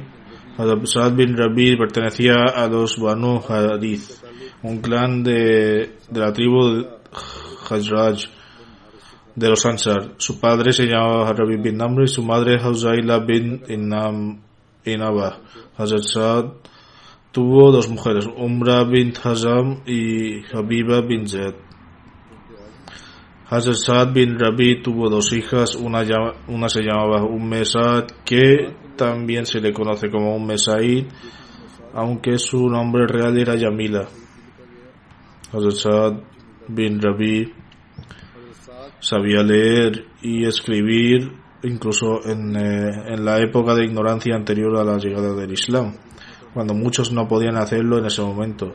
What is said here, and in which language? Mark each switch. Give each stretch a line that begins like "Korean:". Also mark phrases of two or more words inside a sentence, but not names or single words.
Spanish: Sa'ad bin Rabi pertenecía a los Banu Hadith, un clan de la tribu Khazraj de los Ansar. Su padre se llamaba Rabi bin Amr y su madre Hawzaila bin Inaba. Hazrat Sa'ad tuvo 2 mujeres, Umra bint Hazam y Habiba bin Zaid. Hazrat Saad bin Rabi tuvo dos hijas, una se llamaba Sa'd, que también se le conoce como Sa'id, aunque su nombre real era Yamila. Hazrat Saad bin Rabi sabía leer y escribir incluso en la época de ignorancia anterior a la llegada del Islam, cuando muchos no podían hacerlo en ese momento.